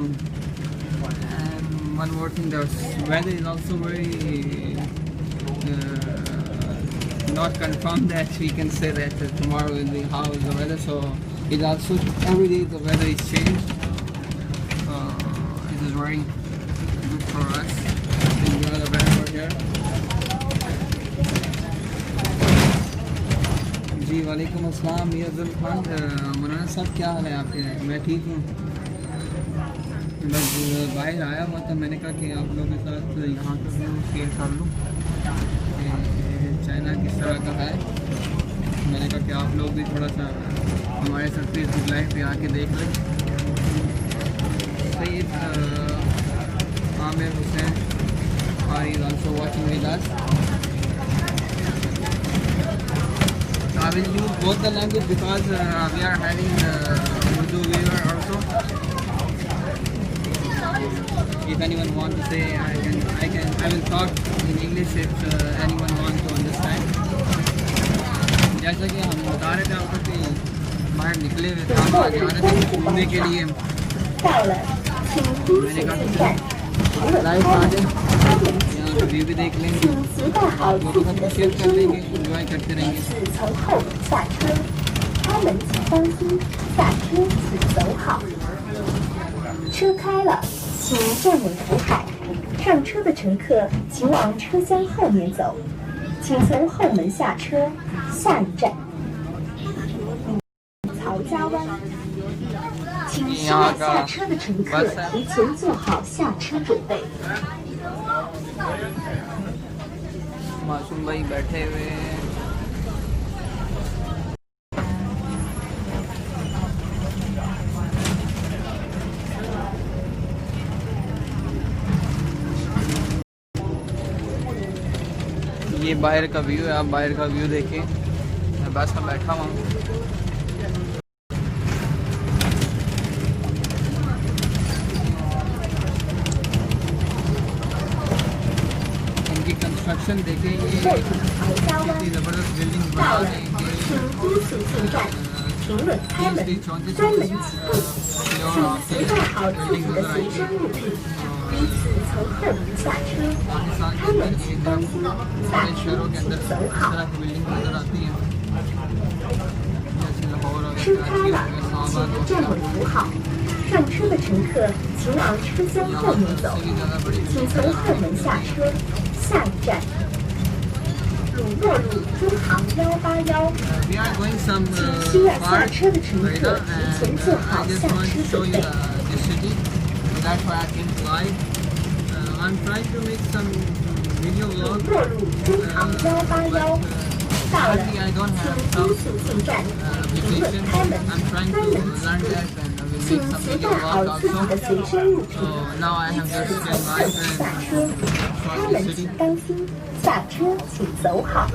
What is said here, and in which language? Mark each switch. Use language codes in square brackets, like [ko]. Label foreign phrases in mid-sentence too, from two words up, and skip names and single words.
[en] And one more thing, the weather is also very not confirmed that we can say that tomorrow will be how is the weather. So it also every day the weather is changed. It is very good for us to enjoy the weather over here. [ur] جی [ar] وعلیکم السلام [ur] میاز الخان مولانا صاحب، کیا حال ہے آپ کے? میں ٹھیک ہوں، بس باہر آیا ہوا تھا، میں نے کہا کہ آپ لوگوں کے ساتھ یہاں کا [en] view share [ur] کر لوں، چائنا کس طرح کا ہے. میں نے کہا کہ آپ لوگ بھی تھوڑا سا ہمارے ساتھ فیس بک لائیو پہ آ کے دیکھ لیں. [en] सैयद आमिर हुसैन is also watching with us. I will use both the language because we are having Urdu viewer also. If anyone want to say, I will talk in English if anyone want to understand. [ur] جیسا کہ ہم بتا رہے تھے آپ کو کہ باہر نکلے ہوئے تھے، ہم آ رہے تھے گھومنے کے لیے. میں نے کہا لائیو آ جائے، یہاں ویو بھی دیکھ لیں گے، لوگوں کے ساتھ شیئر کر لیں گے، انجوائے کرتے رہیں گے. [zh] 车开了，请站稳扶海。上车的乘客请往车厢后面走，请从后门下车。下一站，曹家湾。请需要下车的乘客提前做好下车准备。 [ur] معصوم بھائی بیٹھے ہوئے ہیں. یہ باہر کا ویو ہے، آپ باہر کا ویو دیکھیں. میں بس میں بیٹھا ہوا ہوں. ان کی کنسٹرکشن دیکھیں، یہ کتنی زبردست بلڈنگ بنا رہے ہیں. [zh] 请稳开门，关门启动，请携带好自己的随身物品，依次从后门下车。开门请当心，下车请走好。车开了，请站稳扶好。上车的乘客请往车厢后面走，请从后门下车。下一站。鲁诺路中航181，请需要下车的乘客提前做好下车准备。 [en] I'm trying to make some video vlog. [zh] 鲁诺路中航181，到了，请低速进站，请稳开门，关门启动，请携带好自己的随身物品，依次从后门下车。开门请当心，下车请走好。